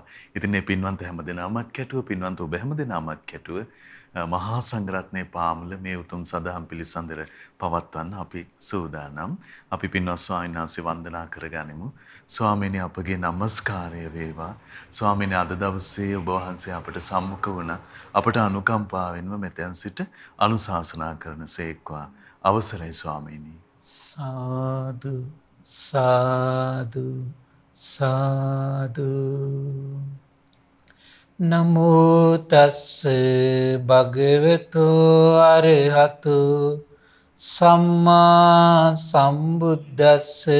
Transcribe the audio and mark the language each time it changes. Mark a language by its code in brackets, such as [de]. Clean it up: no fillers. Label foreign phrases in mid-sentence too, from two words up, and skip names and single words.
[si] ඉතින් මේ පින්වන්ත හැමදෙනාමත් කැටුව පින්වන්ත ඔබ හැමදෙනාමත් කැටුව මහා සංඝරත්නයේ පාමුල මේ උතුම් සදහම් පිළිසඳර පවත්වන්න අපි සූදානම්. අපි පින්වත් ස්වාමීන් වහන්සේ වන්දනා කරගනිමු. ස්වාමීනි අපගේ নমස්කාරය වේවා. ස්වාමීනි අද දවසේ ඔබ වහන්සේ අපට සම්මුඛ වුණා. අපට අනුකම්පාවෙන්ම මෙතෙන් සිට අනුශාසනා කරන සේක්වා. අවසරයි ස්වාමීනි. සාදු සාදු සාදු. [pi] නමෝ තස්ස භගවතු අරහතු සම්මා සම්බුද්දස්ස.